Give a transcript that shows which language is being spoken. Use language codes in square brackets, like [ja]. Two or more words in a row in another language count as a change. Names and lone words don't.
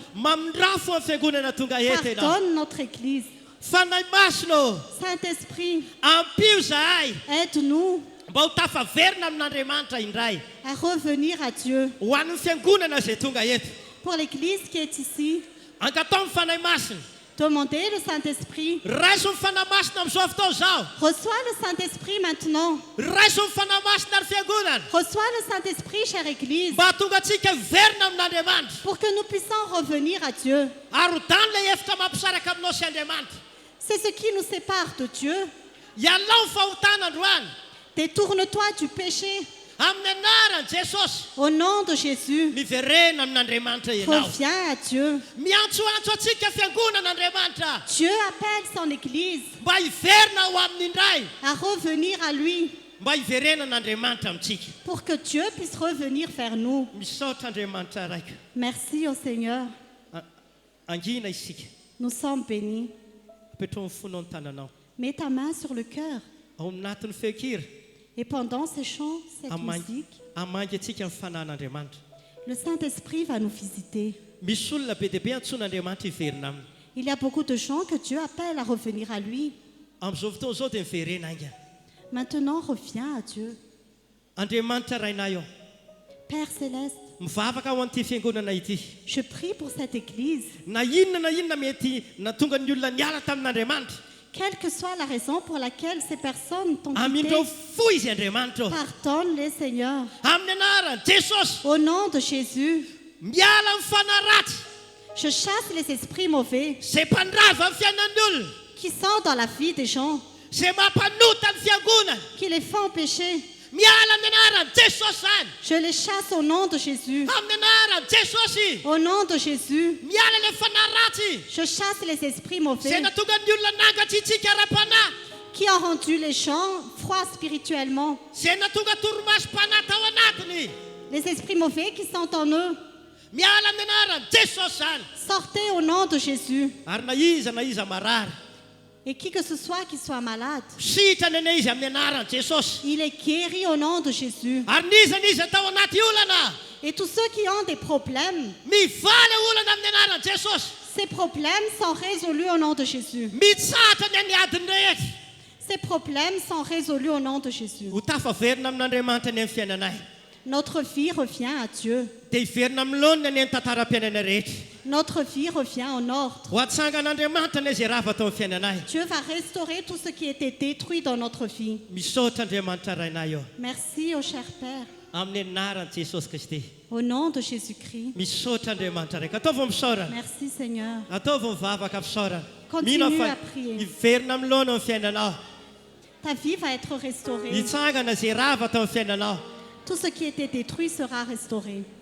[mg] Mamindra-fo amin'ny fiangonana tonga eto ianao. [fr] Pardonne notre Église. [mg] Fanahy masina, [fr] Saint-Esprit, [mg] ampio zahay [fr] aide-nous [mg] mba ho tafaverina amin'Andriamanitra indray [fr] à revenir à Dieu. [mg] ho an'ny fiangonana izay tonga eto. [fr] Pour l'Église qui est ici, [mg] Ankatao amin'ny fanahy masina, [fr] demandez le Saint-Esprit. [mg] raiso ny fanahy masina amin'izao fotoana izao. [fr] Reçois le Saint-Esprit maintenant. [mg] Raiso ny fanahy masina ary fiangonana [fr] Reçois le Saint-Esprit, chère Église, [mg] mba hatonga antsika hiverina amin'Andriamanitra [fr] pour que nous puissions revenir à Dieu. [mg] ary ho dany ilay efitra mampisaraka aminao sy Andriamanitra. [fr] C'est ce qui nous sépare de Dieu. [mg] Ialao ny fahotana androany [fr] Détourne-toi du péché. [mg] amin'ny anaran'i Jesosy. [fr] Au nom de Jésus, [mg] Miverena amin'Andriamanitra ianao. [fr] reviens à Dieu. [mg] Miantsoantso antsika fiangonan'Andriamanitra [fr] Dieu appelle son Église [mg] mba hiverina ho aminy indray, [fr] à revenir à lui [mg] mba hiverena n'Andriamanitra amintsika. [fr] pour que Dieu puisse revenir vers nous. [mg] Misaotra Andriamanitra raika. [fr] Merci au Seigneur. [mg] Angina isika. [fr] Nous sommes bénis. [mg] Apetrao amin'ny fonao ny tananao. [fr] Mets ta main sur le cœur. [mg] Ao anatin'ny feokira, [fr] Et pendant ces chants, cette musique, [mg] hamangy antsika amin'ny fanan'Andriamanitra. [fr] le Saint-Esprit va nous visiter. [mg] Misy olona be dia be antsoin'Andriamanitra hiverina aminy. [fr] Il y a beaucoup de gens que Dieu appelle à revenir à lui. [mg] Amin'izao fotoana izao dia miverena aingana. [fr] Maintenant, reviens à Dieu. [mg] Andriamanitra rainay ao, [fr] Père céleste, [mg] mivavaka ao an'ity fiangonana ity. [fr] je prie pour cette Église. [mg] Na inona mety natonga ny olona niala tamin'Andriamanitra. [fr] Quelle que soit la raison pour laquelle ces personnes t'ont quitté, [mg] Amindreo fo izy Andriamanitra. [fr] pardonne-les, Seigneur. [mg] Amin'ny anaran'i Jesosy, [fr] Au nom de Jésus, [mg] miala amin'ny fanaratsy [fr] je chasse les esprits mauvais [mg] izay mpandrava amin'ny fiainan'ny olona, [fr] qui sont dans la vie des gens, [mg] izay mampanota ny fiangonana. [fr] qui les font pécher. [mg] Miala amin'ny anaran'i Jesosy zany. [fr] Je les chasse au nom de Jésus. [mg] Amin'ny anaran'i Jesosy, [fr] Au nom de Jésus, [mg] miala ilay fanaratsy [fr] je chasse les esprits [mg] izay [fr] mauvais [mg] natonga ny olona nangatsitsika ara-panahy, [fr] qui ont rendu les gens froids spirituellement. [mg] izay natonga toromaso-panahy tao anatiny. [fr] Les esprits mauvais qui sont en eux, [mg] Miala amin'ny anaran'i Jesosy zany. [fr] sortez au nom de Jésus. [mg] Ary na iza marary, [fr] Et qui que ce soit qui soit malade, [mg] sitrany ane izy amin'ny anaran'i Jesosy. [fr] il est guéri au nom de Jésus. [mg] Ary nizanizy atao anaty olana, [fr] Et tous ceux qui ont des problèmes, [mg] mivaly olana amin'ny anaran'i Jesosy. [fr] ces problèmes sont résolus au nom de Jésus. [mg] Mitsatra ny any adiny rehetra. [fr] Ces problèmes sont résolus au nom de Jésus. [mg] Ho tafaverina amin'Andriamanitra ny amin'ny fiainanay. [fr] Notre vie revient à Dieu. [mg] Dia hiverina amin'lonina ny tantaram-piainana rehetra. [fr] Notre vie revient en ordre. [mg] Ho atsangan'Andriamanitra ny izay rava atao amin'ny fiainanay. [fr] Dieu va restaurer tout ce qui était détruit dans notre vie. [mg] Misaotra Andriamanitra rainay eo. [fr] Merci au cher Père. [mg] Amin'ny anaran'i Jesosy Kristy. [fr] Au nom de Jésus-Christ. [mg] Misaotra Andriamanitra raika. Ataova misaorana. [fr] Merci Seigneur. [mg] Ataova mivavaka misaorana. [fr] Continue [mg] Mino [fr] à [mg] fa [fr] prier. [mg] hiverina amin'lona amin'ny fiainanao. [fr] Ta vie va être restaurée. [mg] Hitsangana izay rava atao amin'ny fiainanao. [fr] Tout ce qui était détruit sera restauré.